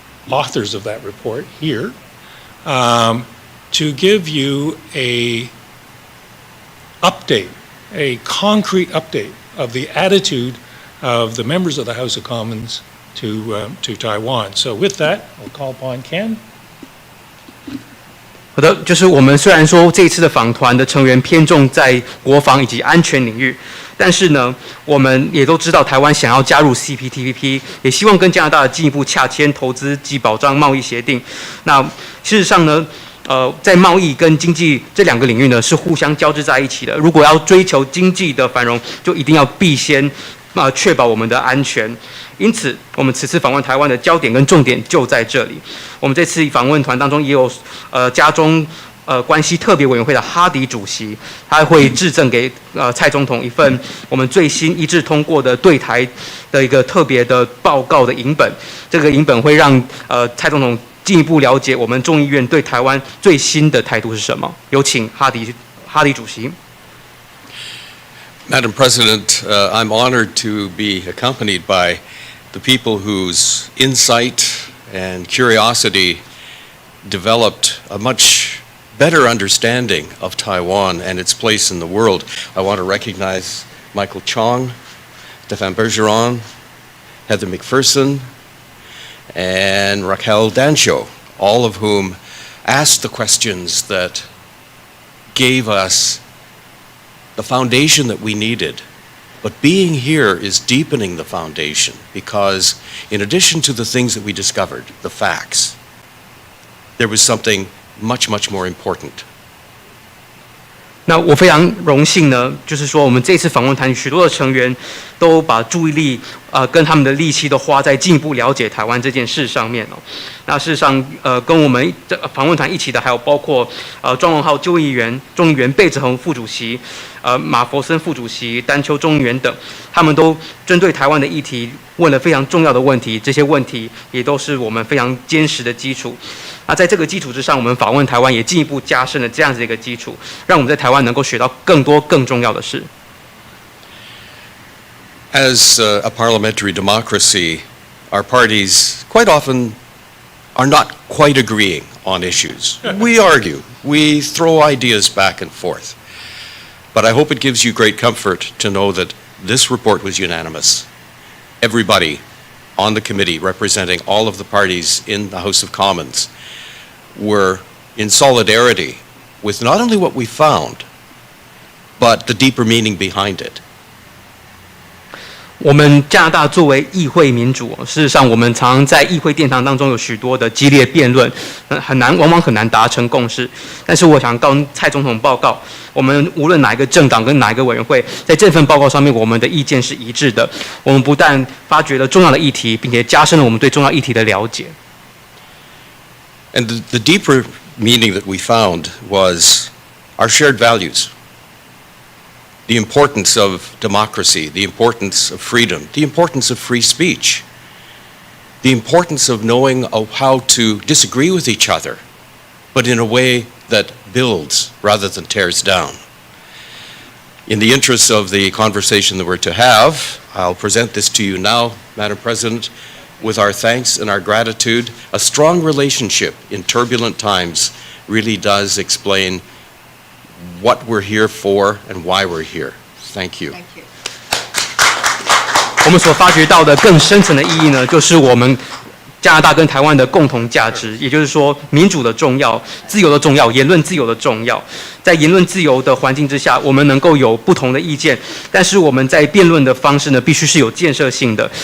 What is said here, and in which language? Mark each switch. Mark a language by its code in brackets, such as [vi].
[en] authors of that report here, to give you a concrete update of the attitude of the members of the House of Commons to Taiwan. So with that, I'll call upon Ken. [zh] 好的，就是我们虽然说这一次的访团的成员偏重在国防以及安全领域，但是呢，我们也都知道台湾想要加入 CPTPP， 也希望跟加拿大进一步洽签投资及保障贸易协定。那事实上呢，在贸易跟经济这两个领域呢是互相交织在一起的。如果要追求经济的繁荣，就一定要必先确保我们的安全。因此，我们此次访问台湾的焦点跟重点就在这里。我们这次访问团当中也有加中关系特别委员会的哈迪主席，他会致赠给蔡总统一份我们最新一致通过的对台的一个特别的报告的影本。这个影本会让蔡总统进一步了解我们众议院对台湾最新的态度是什么。有请哈迪主席。 [en] Madam President, I'm honored to be accompanied by the people whose insight and curiosity developed a much better understanding of Taiwan and its place in the world. I want to recognize Michael Chong, Stéphane Bergeron, Heather McPherson, and Raquel Dancho, all of whom asked the questions that gave us the foundation that we needed. But being here is deepening the foundation because in addition to the things that we discovered, the facts, there was something much more important. [zh] 那我非常荣幸呢，就是说我们这次访问团许多的成员都把注意力跟他们的力气都花在进一步了解台湾这件事上面哦。那事实上，跟我们访问团一起的还有包括庄荣浩众议员、贝哲宏副主席、马佛森副主席、丹丘众议员等，他们都针对台湾的议题问了非常重要的问题，这些问题也都是我们非常坚实的基础。那在这个基础之上，我们访问台湾也进一步加深了这样子的一个基础，让我们在台湾能够学到更多更重要的事。 [en] As a parliamentary democracy, our parties quite often are not quite agreeing on issues. We argue, we throw ideas back and forth. But I hope it gives you great comfort to know that this report was unanimous. Everybody on the committee representing all of the parties in the House of Commons were in solidarity with not only what we found, but the deeper meaning behind it. [zh] 我们加拿大作为议会民主，事实上我们常常在议会殿堂当中有许多的激烈辩论，往往很难达成共识。但是我想跟蔡总统报告，我们无论哪一个政党跟哪一个委员会，在这份报告上面，我们的意见是一致的。我们不但发掘了重要的议题，并且加深了我们对重要议题的了解。 [en] And the deeper meaning that we found was our shared values. The importance of democracy, the importance of freedom, the importance of free speech, the importance of knowing how to disagree with each other, but in a way that builds rather than tears down. In the interest of the conversation that we're to have, I'll present this to you now, Madam President, with our thanks and our gratitude. A strong relationship in turbulent times really does explain what we're here for and why we're here. Thank you. Thank you. [zh] 我们所发掘到的更深层的意义呢，就是我们加拿大跟台湾的共同价值，也就是说民主的重要、自由的重要、言论自由的重要。在言论自由的环境之下，我们能够有不同的意见，但是我们在辩论的方式呢，必须是有建设性的。